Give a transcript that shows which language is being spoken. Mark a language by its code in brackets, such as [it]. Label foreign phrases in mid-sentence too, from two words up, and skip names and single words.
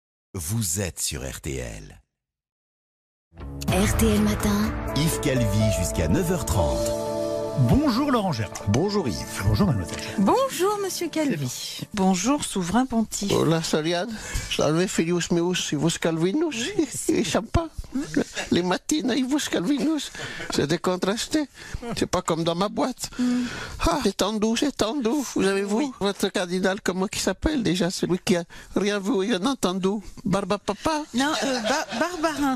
[fr] Vous êtes sur RTL. RTL Matin. Yves Calvi jusqu'à 9h30. Bonjour Laurent Gérard. Bonjour Yves. Bonjour mademoiselle. Bonjour Monsieur Calvi. Bonjour Souverain Pontife. [es] Hola Saliad. [la] Salve filius meus, Ivus Calvinus. [fr] Et sympa. Les matines, Ivus Calvinus. C'est décontrasté. C'est pas comme dans ma boîte. Ah, c'est tendu, c'est tendu. Vous avez vu votre cardinal, comment il s'appelle déjà? Celui qui a rien vu et rien entendu. Barba Papa? Non, Barbarin.